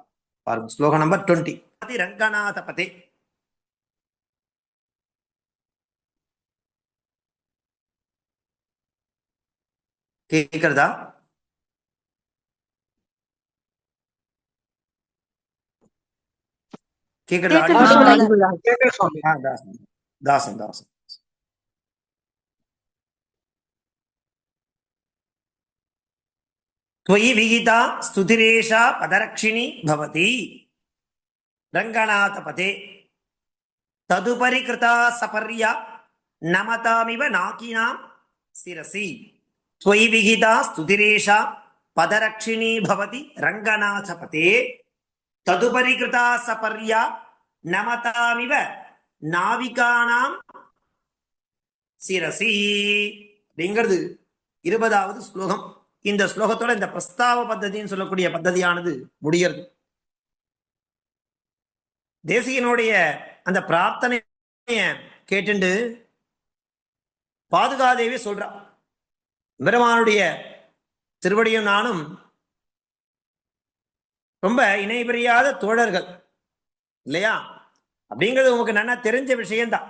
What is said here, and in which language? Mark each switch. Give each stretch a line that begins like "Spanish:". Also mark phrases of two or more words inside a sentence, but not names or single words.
Tamil: பாருங்க, ஸ்லோகம் நம்பர் 20. ரங்கநாத பதே. கேட்கிறதா? கேட்கிறதா? தாசன் தாசன்
Sanskrit: त्वयि विहिता स्तुतिरेषा पदरक्षिणी भवति रङ्गनाथपते तदुपरि कृता सपर्या नमतामिव नाकिनां शिरसि त्वयि विहिता स्तुतिरेषा पदरक्षिणी भवति रङ्गनाथपते तदुपरि कृता सपर्या नमतामिव नाविकानां शिरसि
Tamil: அப்படிங்கிறது 20வது ஸ்லோகம். இந்த ஸ்லோகத்தோட இந்த பிரஸ்தாவ பத்ததின்னு சொல்லக்கூடிய பத்ததியானது முடிகிறது. தேசிகனுடைய அந்த பிரார்த்தனைய கேட்டுண்டு பாதுகாதேவி சொல்றா, பெருமானுடைய திருவடியும் நானும் ரொம்ப இணை பிரியாத தோழர்கள் இல்லையா, அப்படிங்கிறது உங்களுக்கு நல்லா தெரிஞ்ச விஷயம்தான்.